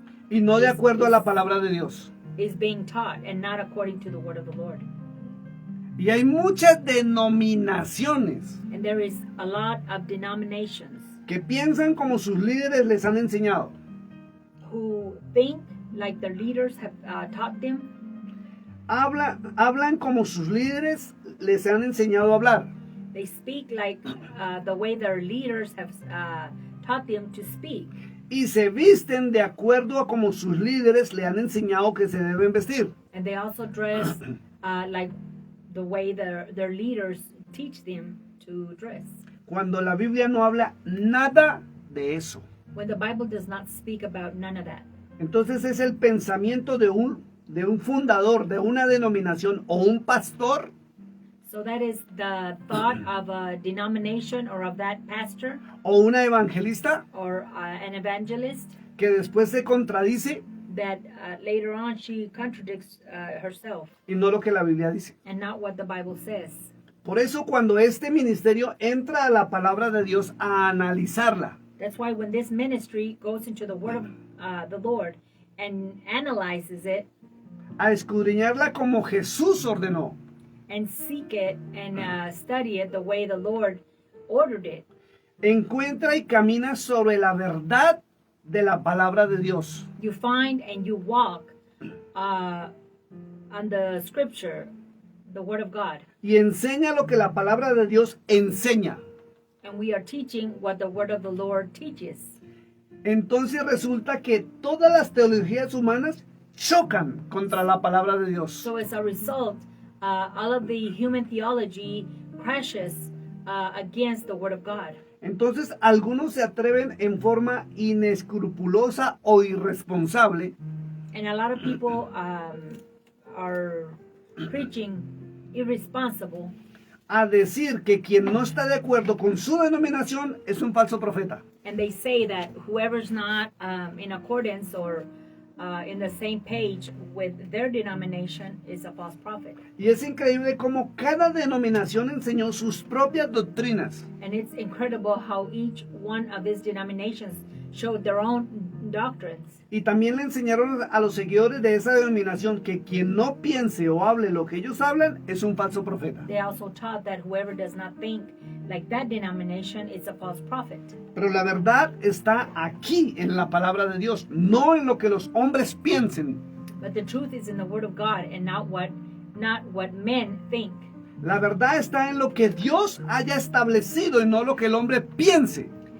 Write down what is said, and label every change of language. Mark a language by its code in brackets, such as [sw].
[es] Y no de acuerdo a la palabra de Dios. [en] is being taught, and not according to the word of the Lord. [es] Y hay muchas denominaciones [en] And there is a lot of denominations [es] que piensan como sus líderes les han enseñado. [en] who think like their leaders have taught them. [es] Hablan como sus líderes les han enseñado a hablar. [en] They speak like the way their leaders have taught them to speak. [es] Y se visten de acuerdo a como sus líderes le han enseñado que se deben vestir. [en] And they also dress like the way their leaders teach them to dress. [es] Cuando la Biblia no habla nada de eso. [en] When the Bible does not speak about none of that. [es] Entonces es el pensamiento de un fundador, de una denominación o un pastor [en] So that is the thought of a denomination or of that pastor [es] o una evangelista [en] or an evangelist [es] que después se contradice [en] that later on she contradicts herself [es] y no lo que la Biblia dice. [en] and not what the Bible says. [es] Por eso cuando este ministerio entra a la palabra de Dios a analizarla, [en] That's why when this ministry goes into the word of the Lord and analyzes it [es] a escudriñarla como Jesús ordenó, [en] and seek it and study it the way the Lord ordered it, [es] encuentra y camina sobre la verdad de la palabra de Dios. [en] you find and you walk on the scripture, the word of God. [es] Y enseña lo que la palabra de Dios enseña. [en] And we are teaching what the word of the Lord teaches. [es] Entonces resulta que todas las teologías humanas chocan contra la palabra de Dios. [en] So as a result, all of the human theology crashes against the word of God. [es] Entonces algunos se atreven en forma inescrupulosa o irresponsable [en] And a lot of people are preaching irresponsible [es] a decir que quien no está de acuerdo con su denominación es un falso profeta. [en] and they say that whoever's not in accordance or in the same page with their denomination is a false prophet. [es] Y es increíble cómo cada denominación enseñó sus propias doctrinas. [en] And it's incredible how each one of these denominations showed their own doctrines. [es] Y también le enseñaron a los seguidores de esa denominación que quien no piense o hable lo que ellos hablan es un falso profeta. [en] They also taught that whoever does not think like that denomination is a false prophet. [es] Pero la verdad está aquí en la palabra de Dios, no en lo que los hombres piensen. [en] But the truth is in the word of God and not what men think. [es] La verdad está en lo que Dios haya establecido y no lo que el hombre piense.